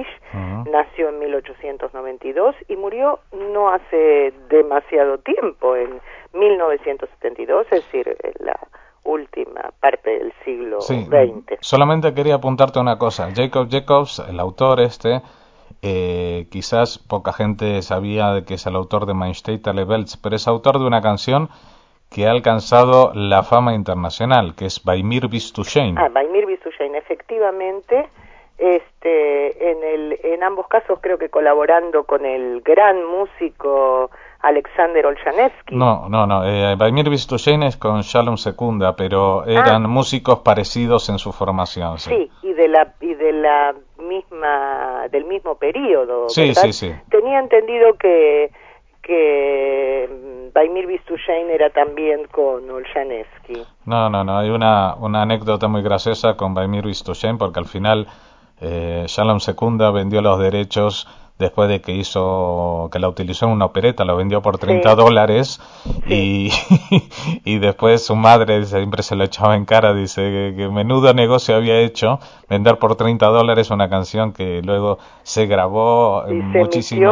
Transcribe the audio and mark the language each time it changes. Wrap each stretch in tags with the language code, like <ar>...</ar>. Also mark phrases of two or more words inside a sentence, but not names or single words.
<es>Nació en 1892 y murió no hace demasiado tiempo, en 1972, es decir, en la última parte del siglo XX. Solamente quería apuntarte una cosa. Jacob Jacobs, el autor quizás poca gente sabía de que es el autor de Mein Steiter Belz, pero es autor de una canción que ha alcanzado la fama internacional, que es Bei mir bist du schön. Bei mir bist du schön, efectivamente. En ambos casos creo que colaborando con el gran músico Alexander Olshanevsky. No, Bei mir bist du schön es con Shalom Secunda, pero eran músicos parecidos en su formación. Sí, y del mismo periodo. Sí, ¿verdad? Sí. Tenía entendido que Bei mir bist du schön era también con Olshanevsky. No, hay una anécdota muy graciosa con Bei mir bist du schön, porque al final Shalom Secunda vendió los derechos después de que la utilizó en una opereta, lo vendió por $30, y después su madre siempre se lo echaba en cara, dice que menudo negocio había hecho vender por $30 una canción que luego se grabó muchísimo</es>